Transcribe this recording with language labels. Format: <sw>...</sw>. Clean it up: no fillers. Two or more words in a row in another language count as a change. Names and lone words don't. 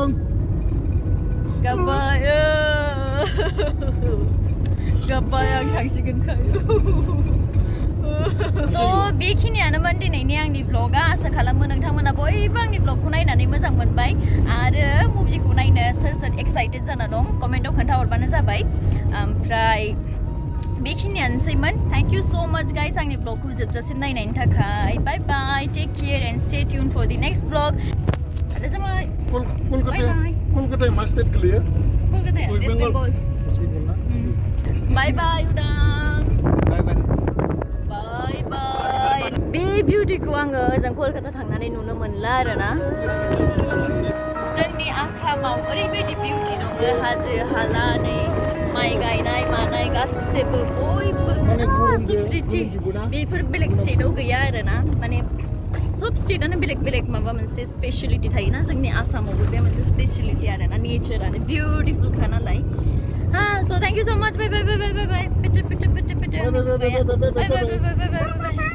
<brx>गाबाय आं थांसिगोनखाय थ' बेखिनियानोमोन दिनैनि आंनि ब्लगा आसा खालामो नोंथांमोना बयबो आंनि ब्लगखौ नायनानै मोजां मोनबाय आरो मुभिखौ नायनो सोर एक्साइटेड जाना दं कमेन्टआव खोन्थाहरबानो जाबाय ओमफ्राय बेखिनियानोसैमोन</brx> <en>thank you so much guys</en> <brx>आंनि ब्लगखौ जोबजासिम नायनायनि थाखाय</brx> <en>bye bye take care and stay tune for the next blog</en> <brx>आरो जाबाय कलकाता मा स्टेट गोलैयो कलकाता वेस्ट बेंगल</brx> <en>bye bye</en> <brx>उदां</brx> <en>bye bye</en> <brx>बे बिउटिखौ आङो ओजों कलकाता थांनानै नुनो मोनला आरोना जोंनि आसामाव ओरैबायदि बिउटि दङ हाजो हाला नै माइ गायनाय मानाय गासैबो बयबो प्रिटि बेफोर बेलेग स्टेटआव गैया आरोना माने सब स्टेटआनो बेलेग माबा मोनसे स्पेशलिटि थायोना जोंनि आसामावबो बे मोनसे स्पेशलिटि आरोना नेचारानो बिउटिफुलखा नालाय</brx> <en>so thank you so much bye bye</en>